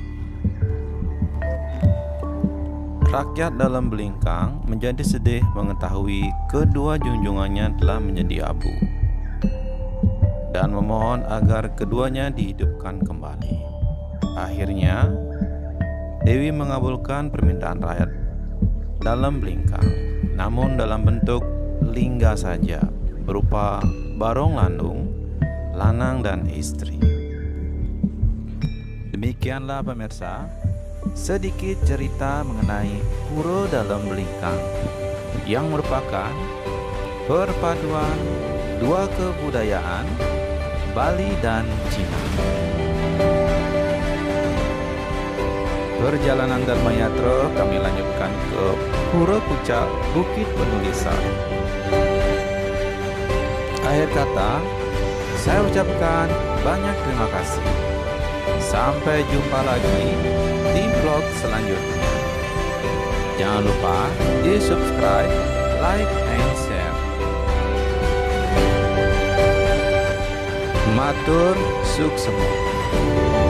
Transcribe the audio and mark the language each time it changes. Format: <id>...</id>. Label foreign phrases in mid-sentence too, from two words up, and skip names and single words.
<id>Rakyat dalam Belingkang menjadi sedih mengetahui kedua junjungannya telah menjadi abu dan memohon agar keduanya dihidupkan kembali. Akhirnya Dewi mengabulkan permintaan rakyat dalam Belingkang, namun dalam bentuk lingga saja, berupa barong landung, lanang dan istri. Demikianlah pemirsa, sedikit cerita mengenai Pura dalam Belingkang yang merupakan perpaduan dua kebudayaan Bali dan Cina. Perjalanan Dharma Yatra kami lanjutkan ke Pura Puncak Bukit Penulisan. Akhir kata, saya ucapkan banyak terima kasih. Sampai jumpa lagi di vlog selanjutnya. Jangan lupa di subscribe,</id> <en>like, and share.</en> <ban>Matur suksema.</ban>